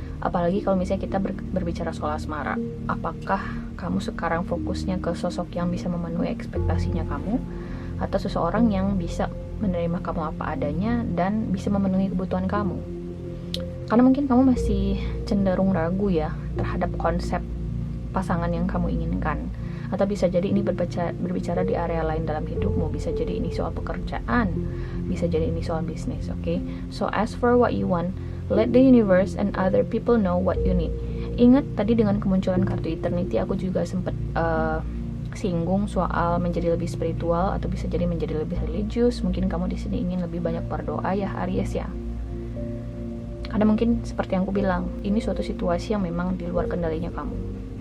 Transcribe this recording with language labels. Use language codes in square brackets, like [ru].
[id] Apalagi kalau misalnya kita berbicara soal asmara. Apakah kamu sekarang fokusnya ke sosok yang bisa memenuhi ekspektasinya kamu, atau seseorang yang bisa menerima kamu apa adanya dan bisa memenuhi kebutuhan kamu? Karena mungkin kamu masih cenderung ragu ya terhadap konsep pasangan yang kamu inginkan. Atau bisa jadi ini berbicara di area lain dalam hidupmu. Bisa jadi ini soal pekerjaan, bisa jadi ini soal bisnis. Oke? [en] So as for what you want, let the universe and other people know what you need. [id] Ingat tadi dengan kemunculan kartu eternity, aku juga sempat singgung soal menjadi lebih spiritual atau bisa jadi menjadi lebih religius. Mungkin kamu di sini ingin lebih banyak berdoa ya Aries ya. Karena mungkin seperti yang aku bilang, ini suatu situasi yang memang di luar kendalinya kamu.